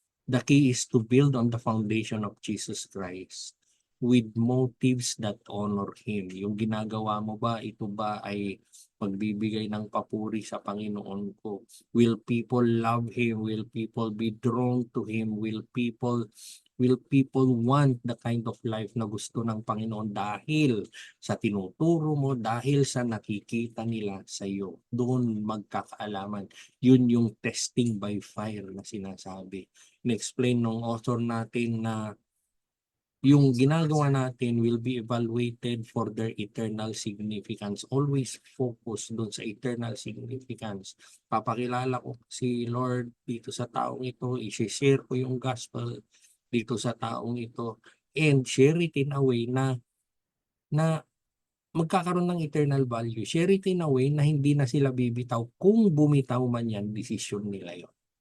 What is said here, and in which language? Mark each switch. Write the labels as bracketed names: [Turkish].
[English] The key is to build on the foundation of Jesus Christ with motives that honor Him. [Filipino] Yung ginagawa mo ba, ito ba ay pagbibigay ng papuri sa Panginoon ko? [English] Will people love Him? Will people be drawn to Him? Will people want the kind of life [Filipino] na gusto ng Panginoon dahil sa tinuturo mo, dahil sa nakikita nila sa iyo? Doon magkakaalaman. Yun yung testing by fire na sinasabi. In-explain ng author natin na yung ginagawa natin [English] will be evaluated for their eternal significance. Always focus doon sa eternal significance. [Filipino] Papakilala ko si Lord dito sa taong ito, i-share ko yung gospel dito sa taong ito, [English] and share it in a way [Filipino] na magkakaroon ng eternal value. [English] Share it in a way [Filipino] na hindi na sila bibitaw. Kung bumitaw man yan, desisyon nila yon.